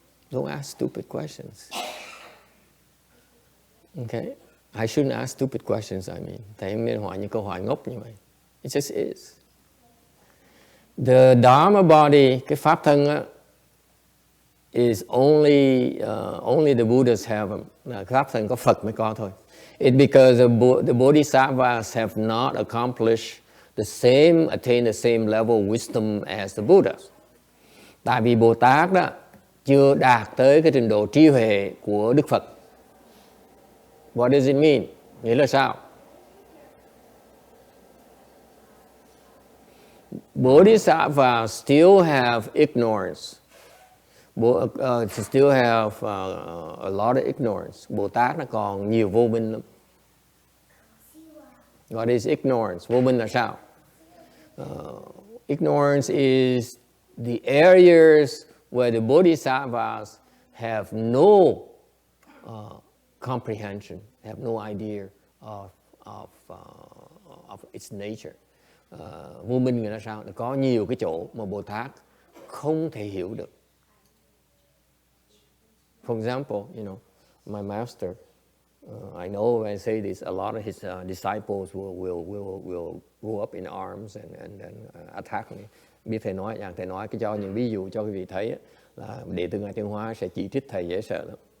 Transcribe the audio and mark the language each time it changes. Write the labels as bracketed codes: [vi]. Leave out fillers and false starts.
[en] Don't ask stupid questions. Okay? I shouldn't ask stupid questions, I mean. [vi] Thầy không nên hỏi những câu hỏi ngốc như vậy. [en] It just is. The Dharma body, [vi] cái pháp thân á, [en] is only the Buddhas have them. [vi] Pháp thân có Phật mới có thôi. [en] It's because the Bodhisattvas have not accomplished attain the same level of wisdom as the Buddhas. [vi] Tại vì Bồ Tát đó chưa đạt tới cái trình độ trí huệ của Đức Phật. [en] What does it mean? [vi] Nghĩa là sao? [en] Bodhisattvas still have ignorance. Still have a lot of ignorance. [vi] Bồ Tát nó còn nhiều vô minh lắm. [en] What is ignorance? [vi] Vô minh là sao? [en] Ignorance is the areas where the Bodhisattvas have no comprehension, have no idea of its nature. [vi] Vô minh là sao? Có nhiều cái chỗ mà Bồ Tát không thể hiểu được. [en] For example, my master, I know when I say this, a lot of his disciples will go up in arms and attack me. [vi] Biết thầy nói cái cho những ví dụ cho quý vị thấy là đệ tử Ngài Tiên Hóa sẽ chỉ trích thầy dễ sợ lắm.